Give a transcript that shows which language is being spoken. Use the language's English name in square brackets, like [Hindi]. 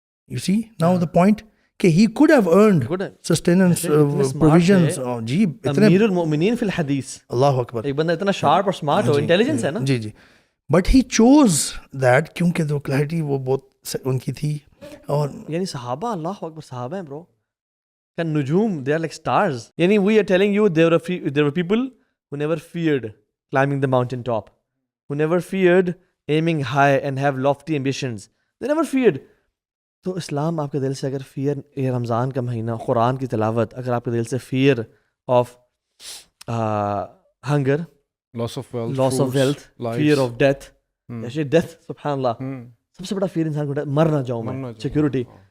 [English] You see now the point کہ he could have earned sustenance provisions. [Urdu] جی امیر المؤمنین فی الحدیث, اللہ اکبر, ایک بندہ اتنا شارپ اور سمارٹ ہو, انٹیلیجنس ہے نا. جی جی, [English] but he chose that, [Urdu] کیونکہ جو کلیئرٹی وہ بہت ان کی تھی. اور یعنی صحابہ, اللہ اکبر, صحابہ ہیں برو کا نجوم, [English] they are like stars. یعنی we are telling you there were people who never feared climbing the mountain top, who never feared aiming high and have lofty ambitions. They never feared. [Urdu] تو اسلام آپ کے دل سے اگر فیئر, یہ رمضان کا مہینہ, قرآن کی تلاوت, اگر آپ کے دل سے fear of hunger, loss of wealth, fear of death, death سبحان اللہ, سب سے بڑا فیئر انسان کو مر نہ جاؤں میں, سیکورٹی.